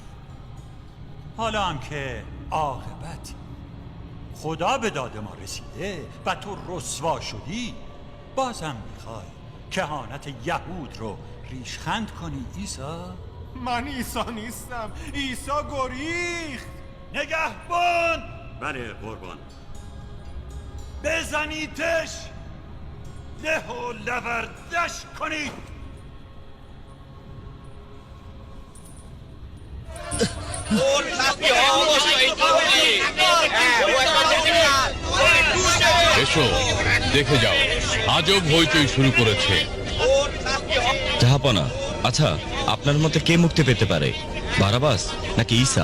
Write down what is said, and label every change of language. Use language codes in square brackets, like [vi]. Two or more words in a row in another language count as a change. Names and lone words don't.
[fa] حالا هم که عاقبت خدا به داد ما رسیده و تو رسوا شدی، بازم میخوای کهانت یهود رو ریشخند کنی عیسی؟ من عیسی نیستم. عیسی گریخت. نگهبان! بله قربان. بزنیدش، له و لوردش کنید. [bn] এসো দেখে যাও, আজব হইচই শুরু করেছে। জাহাপনা, আচ্ছা আপনার মতে কে মুক্তি পেতে পারে, বারাবাস নাকি ঈসা?